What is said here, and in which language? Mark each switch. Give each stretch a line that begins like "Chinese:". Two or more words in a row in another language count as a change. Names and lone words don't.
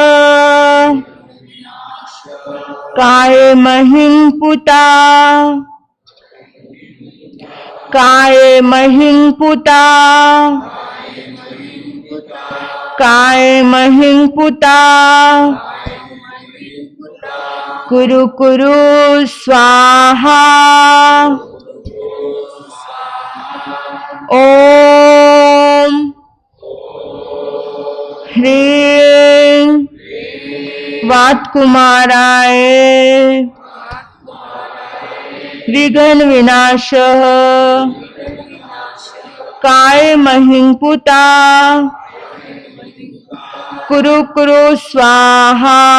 Sanskrit: काय महिं पुता काय महिं पुता काय महिं पुता कुरु कुरु स्वाहा। ओम ह्रीं वात कुमाराय विघ्न विनाश काय महिं पुता कुरु कुरु स्वाहा।